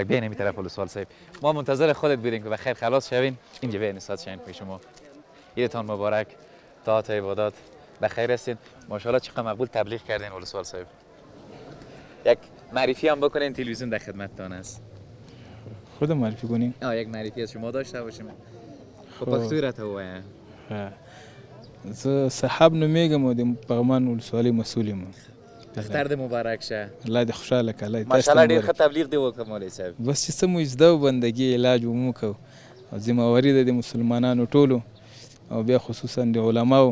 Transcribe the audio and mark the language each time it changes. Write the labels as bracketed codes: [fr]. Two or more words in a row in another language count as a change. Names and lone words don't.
[fa] بین این طرف ولسوال صاحب ما منتظر خودت بودیم که بخیر خلاص شوین. اینجا بین استاد شاین پیش شما. عیدتون مبارک. طاعت عبادات بخیر هستین. ماشاءالله چقدر مقبول تبلیغ کردین ولسوال صاحب. یک معرفی هم بکنین تلویزیون در خدمتتان است. خود معرفی کنیم. یک معرفی از شما داشته باشیم. [ps] پښتو راته ووایه. زه صاحب نومیږم او د پغمان ولسوالۍ مسؤل یم. اختر د مبارک شه. الله دې خوشحاله کړه. الله دې ماشاءالله ډېر ښه تبلیغ دی وکړ مولوي صاحب. بس چې څه مو زده و بندګي علاج مو وکړو او ذمهواري ده د مسلمانانو ټولو او بیا خصوصا د علماو.